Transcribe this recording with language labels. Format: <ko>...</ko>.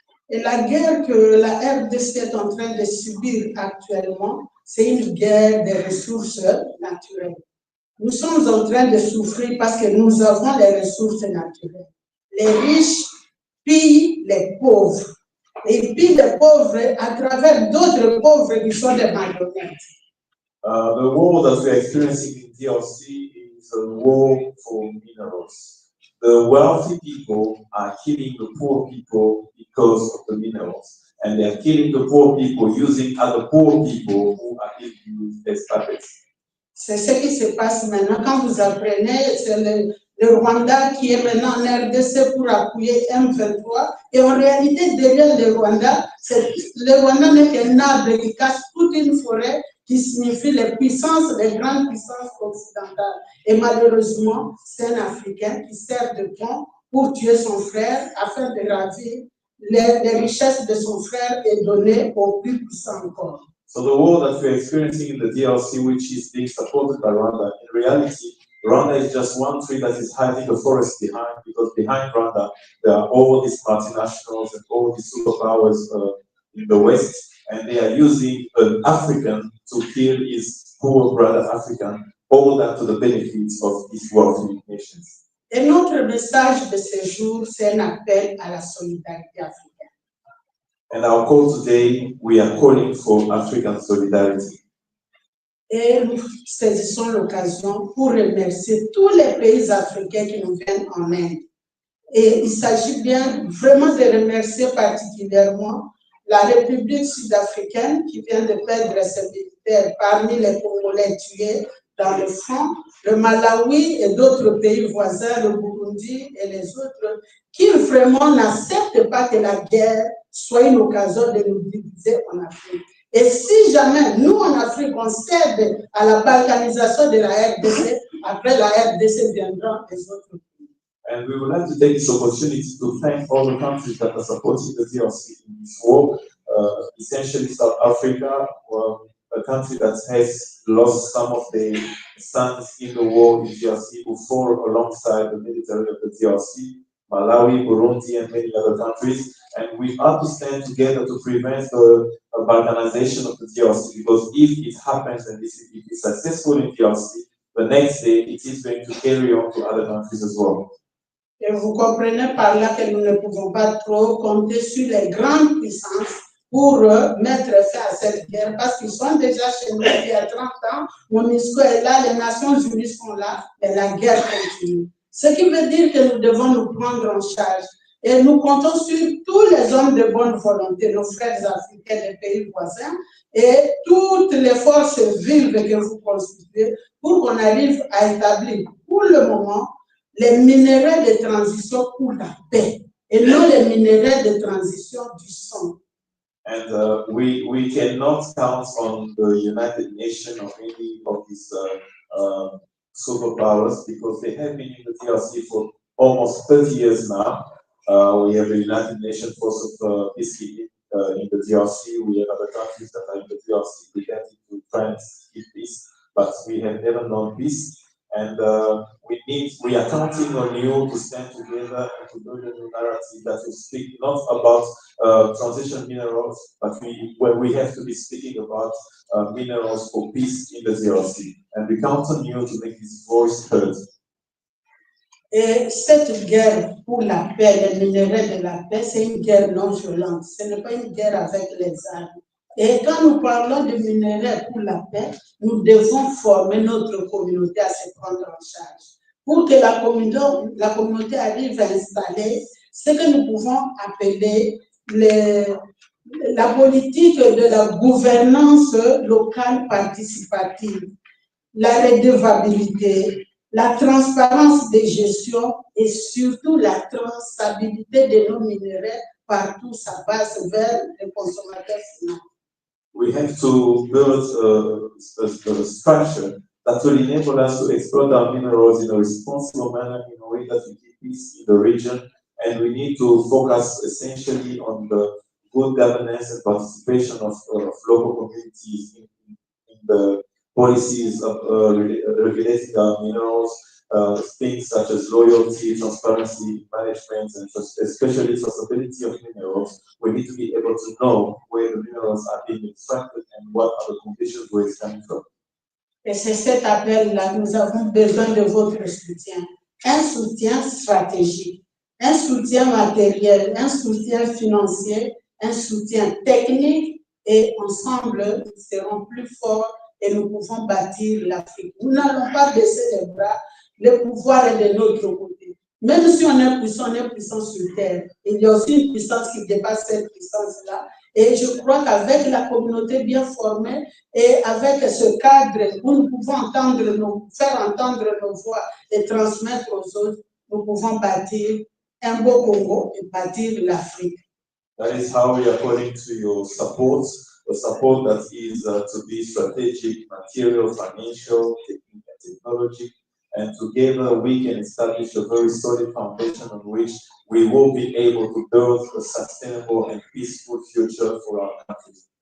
<fr>Et la guerre que la RDC est en train de subir actuellement, c'est une guerre des ressources naturelles. Nous sommes en train de souffrir parce que nous avons les ressources naturelles. Les riches pillent les pauvres. Et pillent les pauvres à travers d'autres pauvres qui sont des marionnettes.</fr> <en>The war that we are experiencing in DRC is a war for minerals. The wealthy people are killing the poor people because of the minerals. And they are killing the poor people using other poor people who are being used as puppets.</en> <fr>C'est ce qui se passe maintenant. Quand vous apprenez, c'est le Rwanda qui est maintenant en RDC pour appuyer M23. Et en réalité, derrière le Rwanda n'est qu'un arbre qui cache toute une forêt qui signifie les puissances, les grandes puissances occidentales. Et malheureusement, c'est un Africain qui sert de pont pour tuer son frère afin de ravir les richesses de son frère et donner aux plus puissants encore.</fr> <en>So the war that we're experiencing in the DRC, which is being supported by Rwanda, in reality, Rwanda is just one tree that is hiding the forest behind, because behind Rwanda, there are all these multinationals and all these superpowers in the West, and they are using an African to kill his poor brother African, all that to the benefits of these wealthy nations.</en> <fr>Et notre message de ce jour, c'est un appel à la solidarité africaine.</fr> <en>And our call today, we are calling for African solidarity.</en> <fr>Et nous saisissons l'occasion pour remercier tous les pays africains qui nous viennent en aide. Et il s'agit bien vraiment de remercier particulièrement la République sud-africaine qui vient de perdre ses militaires parmi les Congolais tués dans le front, le Malawi et d'autres pays voisins, le Burundi et les autres, qui vraiment n'acceptent pas que la guerre soit une occasion de nous diviser en Afrique. Et si jamais nous en Afrique on cède à la balkanisation de la RDC, après la RDC viendront les autres pays.</fr> <en>And we would like to take this opportunity to thank all the countries that are supporting the DRC in this war, essentially South Africa, a country that has lost some of the sons in the war in DRC who fought alongside the military of the DRC, Malawi, Burundi, and many other countries. And we have to stand together to prevent the balkanization of the DRC, because if it happens and if it is successful in DRC, the next day it is going to carry on to other countries as well.</en> <fr>Et vous comprenez par là que nous ne pouvons pas trop compter sur les grandes puissances pour mettre fin à cette guerre, parce qu'ils sont déjà chez nous il y a 30 ans, MONUSCO est là, les Nations Unies sont là, et la guerre continue. Ce qui veut dire que nous devons nous prendre en charge. Et nous comptons sur tous les hommes de bonne volonté, nos frères africains des pays voisins, et toutes les forces vives que vous constituez pour qu'on arrive à établir, pour le moment, les minéraux de transition pour la paix, et non les minéraux de transition du sang.</fr> <en>And we cannot count on the United Nations or any of these superpowers because they have been in the DRC for almost 30 years now. We have the United Nations Force of Peacekeeping in the DRC. We have other countries that are in the DRC pretending to try and keep peace, but we have never known peace. And we are counting on you to stand together and to build a new narrative that will speak not about transition minerals, but we have to be speaking about minerals for peace in the DRC. And we count on you to make this voice heard.</en> <fr>Et cette guerre pour la paix, les minéraux de la paix, c'est une guerre non violente. Ce n'est pas une guerre avec les armes. Et quand nous parlons de minéraux pour la paix, nous devons former notre communauté à se prendre en charge. Pour que la communauté arrive à installer ce que nous pouvons appeler la politique de la gouvernance locale participative, la redevabilité, la transparence des gestions et surtout la traçabilité de nos minéraux partout ça passe vers les consommateurs finaux.</fr> <en>We have to build a structure that will enable us to exploit our minerals in a responsible manner in a way that we keep peace in the region. And we need to focus essentially on the good governance and participation of local communities in the policies of regulating our minerals, things such as loyalty, transparency, management, and especially traceability of minerals. We need to be able to know where the minerals are being extracted and what are the conditions where it's coming from.</en> <fr>Et c'est cet appel-là que nous avons besoin de votre soutien. Un soutien stratégique, un soutien matériel, un soutien financier, un soutien technique, et ensemble, nous serons plus forts et nous pouvons bâtir l'Afrique. Nous n'allons pas baisser les bras, le pouvoir est de notre côté. Même si on est puissant sur terre. Il y a aussi une puissance qui dépasse cette puissance-là. Et je crois qu'avec la communauté bien formée et avec ce cadre où nous pouvons faire entendre nos voix et transmettre aux autres, nous pouvons bâtir un beau Congo et bâtir l'Afrique.</fr> <en>That is how we are calling to your support, the support that is to be strategic, material, financial, technology, and together we can establish a very solid foundation on which we will be able to build a sustainable and peaceful future for our country.</en>